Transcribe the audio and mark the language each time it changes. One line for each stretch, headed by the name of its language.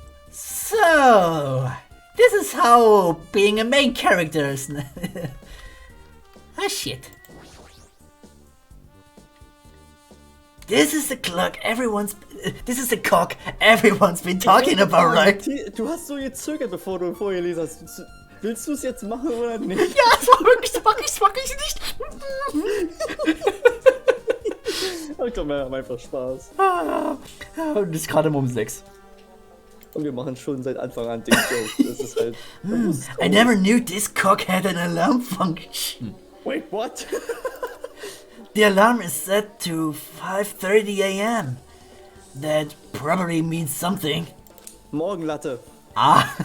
English: So, this is how being a main character is. Ah, shit. This is the clock everyone's. This is the cock everyone's been talking about, right?
German: Du hast so gezögert, bevor du vorgelesen hast. Willst du es jetzt machen oder nicht? Ja, das mag ich nicht. Ich glaube, wir haben einfach Spaß. Und es ist gerade um 6. Und wir machen schon seit Anfang an den Joke. Das ist halt.
English: I never knew this cock had an alarm function. Wait, what? The alarm is set to 5:30 a.m. That probably means something.
German: Morgenlatte. Ah.